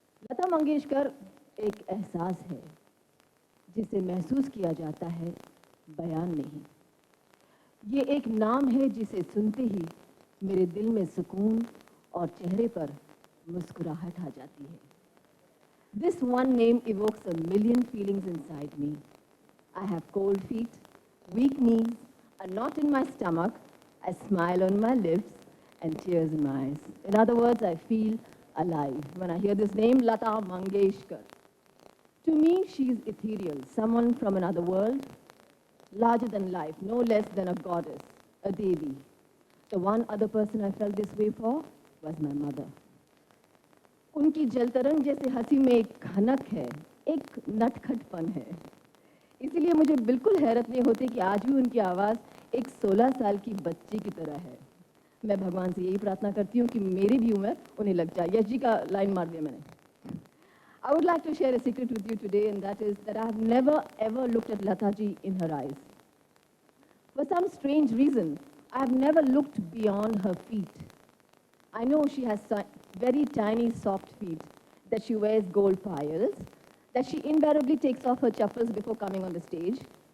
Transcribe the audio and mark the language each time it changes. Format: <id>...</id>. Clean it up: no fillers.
<hi>लता मंगेशकर एक एहसास है जिसे महसूस किया जाता है, बयान नहीं. ये एक नाम है जिसे सुनते ही मेरे दिल में सुकून और चेहरे पर मुस्कुराहट आ जाती है.</hi> <en>This one name evokes a million feelings inside me. I have cold feet, weak knees, a knot in my stomach, a smile on my lips, and tears in my eyes. In other words, I feel alive when I hear this name, Lata Mangeshkar. To me, she is ethereal, someone from another world, larger than life, no less than a goddess, a devi. The one other person I felt this way for was my mother.</en> <hi>उनकी जलतरंग जैसे हंसी में एक खनक है, एक नटखटपन है. इसलिए मुझे बिल्कुल हैरत नहीं होती कि आज भी उनकी आवाज़ एक 16 साल की बच्ची की तरह है. मैं भगवान से यही प्रार्थना करती हूँ कि मेरी भी उम्र उन्हें लग जाए. यश जी का लाइन मार दिया मैंने.</hi> <en>I would like to share a secret with you today, and that is that I have never ever looked at Lata ji in her eyes. For some strange reason, I have never looked beyond her feet. I know she has very tiny, soft feet, that she wears gold piles, that she invariably takes off her chappals before coming on the stage.</en>